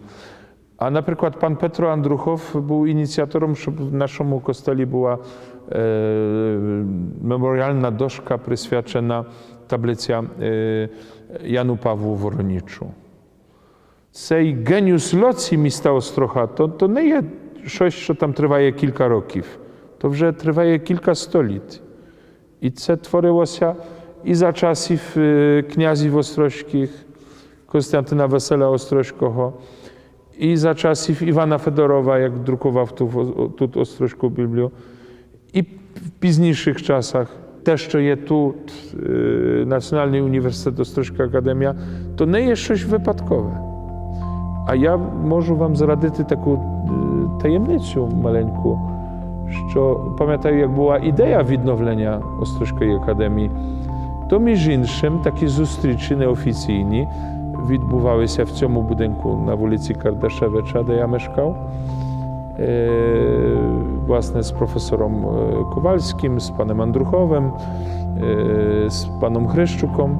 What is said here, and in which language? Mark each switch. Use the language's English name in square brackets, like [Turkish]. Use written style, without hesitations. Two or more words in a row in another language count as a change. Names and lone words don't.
[Ukrainian] А, наприклад, пан Петро Андрухов був ініціатором, щоб в нашому костелі була меморіальна дошка присвячена таблиця Яну Павлу Воронічу. Цей геніус лоції міста Острога то не є щось, що там триває кілька років. То вже триває кілька століть. І це творилося і за часів князів острозьких, [Polish] Konstantyna Wesela Ostrożskiego, i za czasów Iwana Fedorowa, jak drukował tu Ostrożską Biblię, i w późniejszych czasach też, co jest tu Nacionalny Uniwersytet Ostrożska Akademia, to nie jest coś wypadkowe. A ja [Ukrainian] можу вам зрадити таку таємницю маленьку, що пам'ятаю, як була ідея відновлення Острозької академії, то між іншим такі зустрічі неофіційні відбувалися в цьому будинку на вулиці Кардашевича, де я мешкав, власне, з професором Ковальським, з паном Андруховим, з паном Грищуком.